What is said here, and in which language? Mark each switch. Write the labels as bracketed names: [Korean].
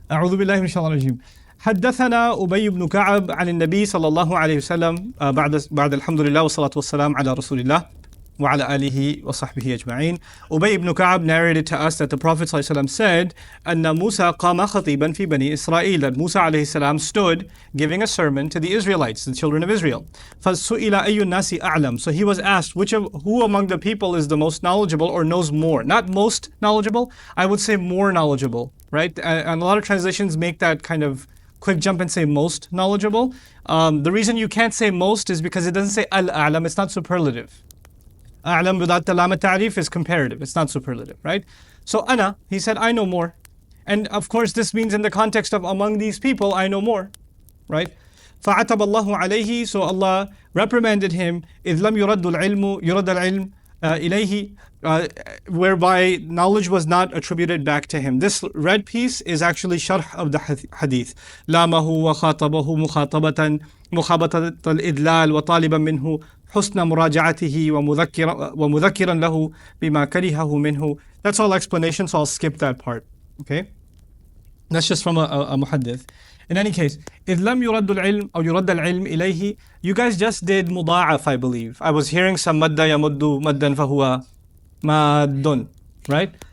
[Arabic] أعوذ بالله من الشيطان الرجيم. حدثنا أبي بن كعب عن النبي صلى الله عليه وسلم بعد الحمد لله والصلاة والسلام على رسول الله وعلى آله وصحبه أجمعين. [English] Ubay ibn Ka'ab narrated to us that the Prophet ﷺ said, [Arabic] أن موسى قام خطيبا في بني إسرائيل, [English] that Musa عليه السلام stood giving a sermon to the Israelites, the children of Israel. [Arabic] فسئل أي الناس أعلم, [English] so he was asked, who among the people is the most knowledgeable or knows more? Not most knowledgeable, I would say more knowledgeable, right? And a lot of translations make that kind of quick jump and say most knowledgeable. The reason you can't say most is because it doesn't say al-a'lam, it's not superlative. A'lam without the lam ta'rif is comparative, it's not superlative, right? So ana, he said, I know more. And of course this means in the context of among these people, I know more, right? [Arabic] فَعَتَبَ اللَّهُ عَلَيْهِ, [English] so Allah reprimanded him, [Arabic] إِذْ لَمْ يُرَدُّ الْعِلْمُ يُرَدَّ الْعِلْمُ إِلَيْهِ, [English] whereby knowledge was not attributed back to him. This red piece is actually sharh of the hadith. [Arabic] لَامَهُ وَخَاطَبَهُ مُخَاطَبَةً مخابطة الإدلال وطالبا منه حسن مراجعته ومذكرا له بما كرهه منه. [English] That's all explanation, so I'll skip that part. Okay? That's just from a muhaddith. In any case, [Arabic] إذ لم يرد العلم أو يرد العلم إليه, [English] you guys just did مضاعف, I believe. I was hearing some [Arabic] مد يمد مدا فهو ماد, [English] right?